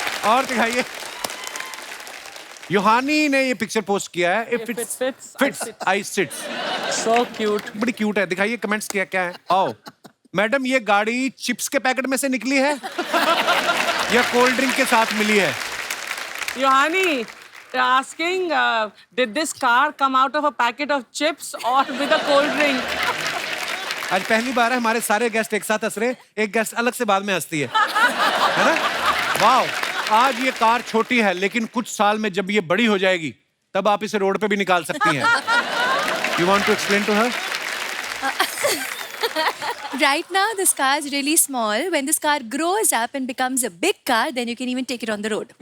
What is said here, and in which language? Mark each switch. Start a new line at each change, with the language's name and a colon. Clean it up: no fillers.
Hindi: और दिखाइए। योहानी ने ये पिक्चर पोस्ट किया है।
English: If it fits, I fits sit. I sits. So cute.
Hindi: बड़ी क्यूट है। दिखाइए कमेंट्स क्या क्या है। आओ मैडम, ये गाड़ी चिप्स के पैकेट में से निकली है या कोल्ड ड्रिंक के साथ मिली है?
English: Yohani, they're asking, did this car come out of a packet of chips or with a cold drink?
Hindi: आज पहली बार है हमारे सारे गेस्ट एक साथ हंस रहे, एक गेस्ट अलग से बाद में हंसती है ना? वाओ, आज ये कार छोटी है लेकिन कुछ साल में जब ये बड़ी हो जाएगी तब आप इसे रोड पे भी निकाल सकती हैं।
English: You want to explain to her? Right now, this car is really small. When this car grows up and becomes a big car, then you can even take it on the road.